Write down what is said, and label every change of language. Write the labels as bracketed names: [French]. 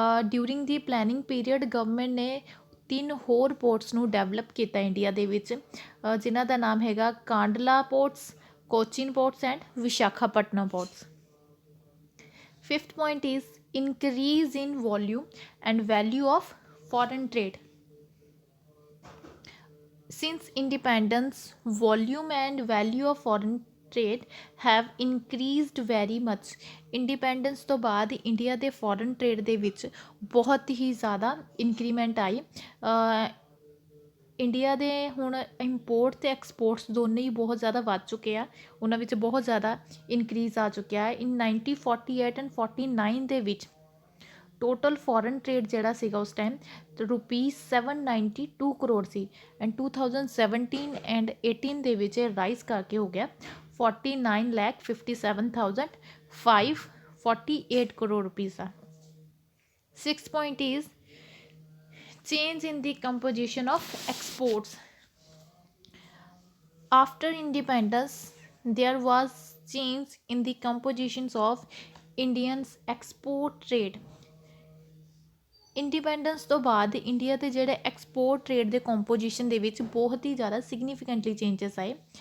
[English] during the planning period [Punjabi] government ਨੇ 3 ਹੋਰ ports ਨੂੰ ਡਿਵੈਲਪ ਕੀਤਾ ਇੰਡੀਆ ਦੇ ਵਿੱਚ, ਜਿਨ੍ਹਾਂ ਦਾ ਨਾਮ ਹੈਗਾ ਕਾਂਡਲਾ ports, Cochin ports and Visakhapatnam ports. [English] Fifth point is increase in volume and value of foreign trade. Since independence, volume and value of foreign trade have increased very much। [Punjabi] Independence ਤੋਂ ਬਾਅਦ India ਦੇ foreign trade ਦੇ ਵਿੱਚ ਬਹੁਤ ਹੀ ਜ਼ਿਆਦਾ increment ਆਈ। India ਦੇ ਹੁਣ import ਅਤੇ ਐਕਸਪੋਰਟਸ ਦੋਨੇ ਹੀ ਬਹੁਤ ਜ਼ਿਆਦਾ ਵੱਧ ਚੁੱਕੇ ਆ, ਉਹਨਾਂ ਵਿੱਚ ਬਹੁਤ ਜ਼ਿਆਦਾ ਇਨਕਰੀਜ਼ ਆ ਚੁੱਕਿਆ ਹੈ। ਇਨ 1948 ਐਂਡ 49 ਦੇ ਵਿੱਚ ਟੋਟਲ ਫੋਰਨ ਟ੍ਰੇਡ ਜਿਹੜਾ ਸੀਗਾ ਉਸ time ₹792 crore ਸੀ and 2017 and 18 ਦੇ ਵਿੱਚ ਇਹ ਰਾਈਜ਼ ਕਰਕੇ ਹੋ ਗਿਆ 49,57,548 crore rupees ਦਾ। [English] Six point is change in the composition of exports. After independence, there was change in the compositions of Indians export trade। [Punjabi] Independence ਤੋਂ ਬਾਅਦ ਇੰਡੀਆ ਦੇ ਜਿਹੜੇ ਐਕਸਪੋਰਟ ਟ੍ਰੇਡ ਦੇ ਕੰਪੋਜੀਸ਼ਨ ਦੇ ਵਿੱਚ ਬਹੁਤ ਹੀ ਜ਼ਿਆਦਾ ਸਿਗਨੀਫਿਕੈਂਟਲੀ ਚੇਂਜਸ ਆਏ।